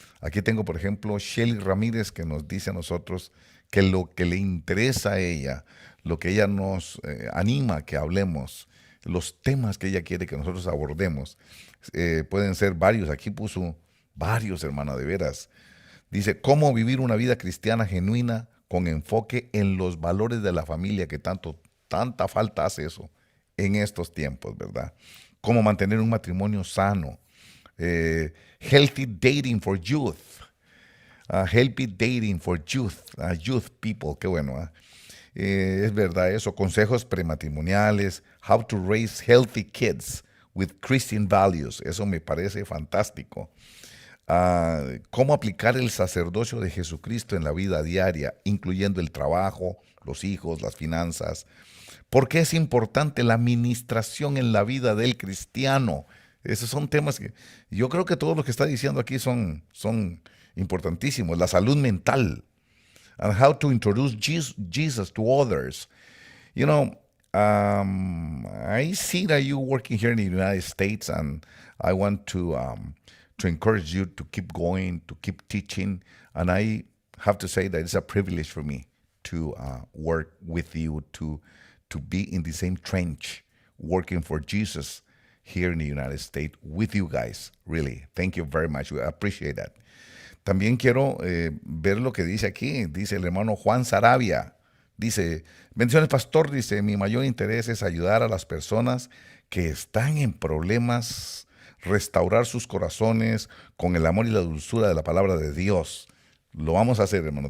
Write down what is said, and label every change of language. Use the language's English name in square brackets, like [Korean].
[Spanish] Aquí tengo, por ejemplo, Shelly Ramírez, que nos dice a nosotros que lo que le interesa a ella, lo que ella nos anima a que hablemos, los temas que ella quiere que nosotros abordemos, pueden ser varios. Aquí puso varios, hermana, de veras. Dice, ¿cómo vivir una vida cristiana genuina con enfoque en los valores de la familia que tanta falta hace eso en estos tiempos, ¿verdad? Cómo mantener un matrimonio sano. [English] Healthy dating for youth. Healthy dating for youth. Youth people, [Spanish] qué bueno. Es verdad eso. Consejos prematrimoniales. [English] How to raise healthy kids with Christian values. [Spanish] Eso me parece fantástico. Cómo aplicar el sacerdocio de Jesucristo en la vida diaria, incluyendo el trabajo, los hijos, las finanzas. ¿Por qué es importante la administración en la vida del cristiano? Esos son temas que yo creo que todo lo que está diciendo aquí son importantísimos. La salud mental. [English] And how to introduce Jesus to others. You know, I see that you're working here in the United States, and I want to encourage you to keep going, to keep teaching. And I have to say that it's a privilege for me to work with you, to be in the same trench, working for Jesus here in the United States with you guys. Really, thank you very much. We appreciate that. [Spanish] También quiero ver lo que dice aquí. Dice el hermano Juan Sarabia. Dice, bendiciones pastor, dice, mi mayor interés es ayudar a las personas que están en problemas, restaurar sus corazones con el amor y la dulzura de la palabra de Dios. Lo vamos a hacer, hermano.